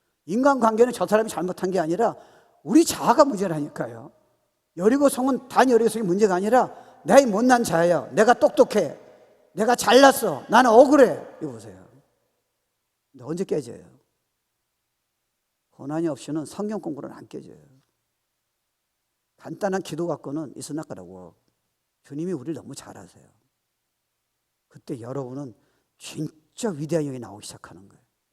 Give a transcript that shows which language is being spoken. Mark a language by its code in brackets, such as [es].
[ko] 인간관계는 저 사람이 잘못한 게 아니라 우리 자아가 문제라니까요. 여리고 성은 단 여리고 성이 문제가 아니라 내 못난 자예요. 내가 똑똑해. 내가 잘났어. 나는 억울해. 이거 보세요. 근데 언제 깨져요? 고난이 없이는 성경 공부는 안 깨져요. 간단한 기도 갖고는 [en] it's not gonna work. [ko] 주님이 우리를 너무 잘 아세요. 그때 여러분은 진짜 위대한 영이 나오기 시작하는 거예요.